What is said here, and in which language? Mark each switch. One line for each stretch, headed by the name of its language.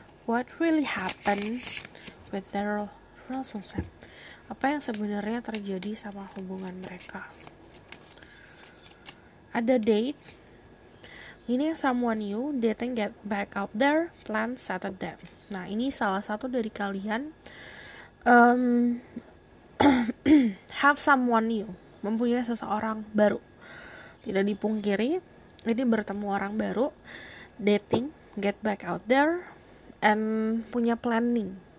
English: What really happened with their relationship?
Indonesian: Apa yang sebenarnya terjadi sama hubungan mereka? Ada date. Ini
English: someone new, dating, get back out there, plan, settle down.
Indonesian: Nah, ini salah satu dari kalian
English: have someone new,
Indonesian: mempunyai seseorang baru. Tidak dipungkiri, ini bertemu orang baru, dating,
English: get back out there,
Indonesian: and punya planning.